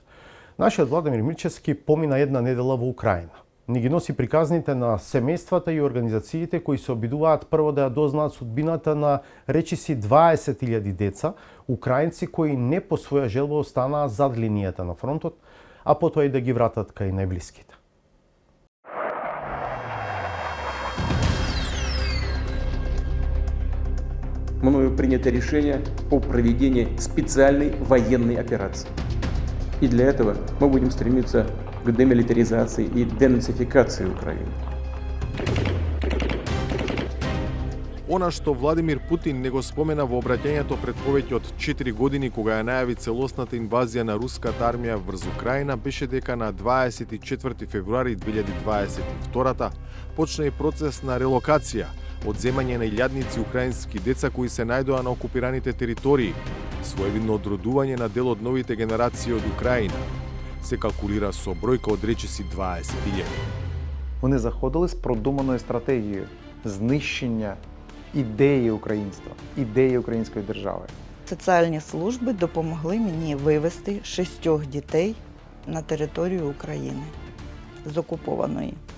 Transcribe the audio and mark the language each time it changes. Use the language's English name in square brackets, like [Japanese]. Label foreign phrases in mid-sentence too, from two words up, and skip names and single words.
[Macedonian] Нашиот Владимир Мирчевски помина една недела во Украина. Ни ги носи приказните на семејствата и организациите кои се обидуваат прво да ја дознаат судбината на речиси 20.000 деца, украинци кои не по своја желба останаа зад линијата на фронтот, а потоа и да ги вратат кај најблиските. [Russian] Мною принято решение о проведении специальной военной операции. И для этого мы будем стремиться к демилитаризации и денацификации Украины. [Macedonian] Она што Владимир Путин не го спомена во обраќањето пред повеќе од 4 години кога ја најави целосната инвазија на руската армија врз Украина беше дека на 24 февруари 2022 почна и процес на релокација, одземање на илјадници украински деца кои се најдоа на окупираните територии, своевидно одродување на дел од новите генерации од Украина. Се калкулира со бројка од речиси 20.000. [Ukrainian] Вони заходили з продуманою стратегією знищення ідеї українства, ідеї української держави. Соціальні служби допомогли мені вивезти 6 дітей на територію України з окупованої.